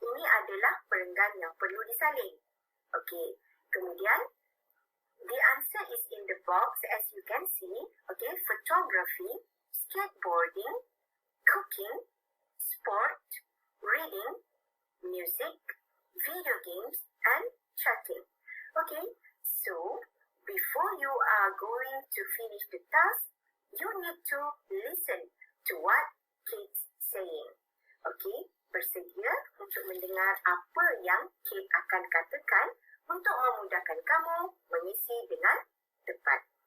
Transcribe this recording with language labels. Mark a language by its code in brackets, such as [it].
[ms] Ini adalah perenggan yang perlu disalin. [en] Okay, [ms] kemudian [en] the answer is in the box as you can see. Okay, photography, skateboarding, cooking, sport, reading, music, video games, and chatting. Okay, so before you are going to finish the task, you need to listen to what kids saying. [ms] Okay, bersedia untuk mendengar apa yang Kate akan katakan untuk memudahkan kamu mengisi dengan tepat.